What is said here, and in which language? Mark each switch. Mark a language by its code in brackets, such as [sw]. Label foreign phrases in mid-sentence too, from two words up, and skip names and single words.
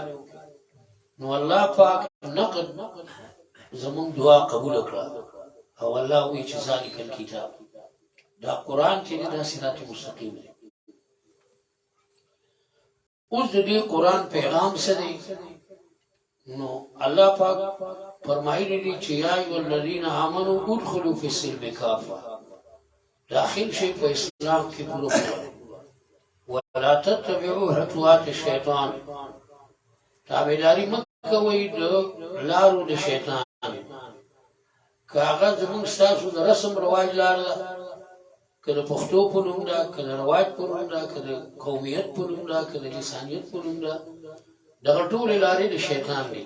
[ps] نو الله پاک نقد زموږ دعا قبوله کړه او الله وایي چې [ar] ذلک الکتاب، [ps] دا قرآن چې دی دا صراط مستقیم دی. اوس د دې قرآن پیغام څه دی؟ نو الله پاک فرمایلی دی چې [ar] یا ایها الذین آمنوا ادخلوا فی السلم کافه، [ps] داخل شئ په اسلام کې پوره پوره. [ar] ولا تتبعوا خطوات الشیطان، [ps] تابعداري مه کوئ د لارو د شیطان. که هغه زموږ ستاسو د رسم رواج لار ده، که د پښتو په نوم ده، که د رواج په نوم ده، که د قومیت په نوم ده، که د لسانیت په نوم ده، دغه ټولې لارې د شیطان دي.